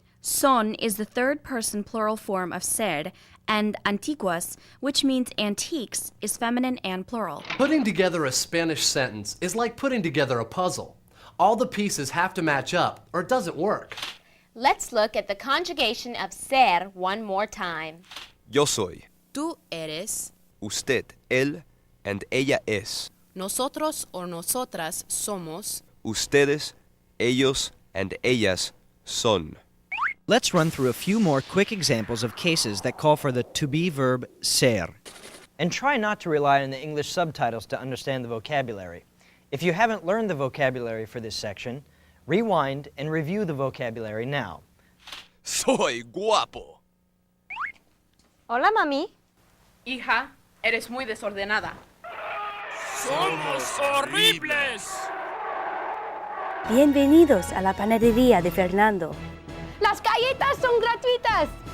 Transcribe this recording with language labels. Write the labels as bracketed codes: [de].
[en] Son is the third person plural form of ser, and antiguas, which means antiques, is feminine and plural. Putting together a Spanish sentence is like putting together a puzzle. All the pieces have to match up, or it doesn't work. Let's look at the conjugation of ser one more time. [es] Yo soy. Tú eres. Usted, él, and ella es. Nosotros o nosotras somos. Ustedes, ellos, and ellas son. [en] Let's run through a few more quick examples of cases that call for the to-be verb ser. And try not to rely on the English subtitles to understand the vocabulary. If you haven't learned the vocabulary for this section, rewind and review the vocabulary now. [es] Soy guapo. Hola, mami. Hija, eres muy desordenada. ¡Somos horribles! Bienvenidos a la panadería de Fernando. Las galletas son gratuitas.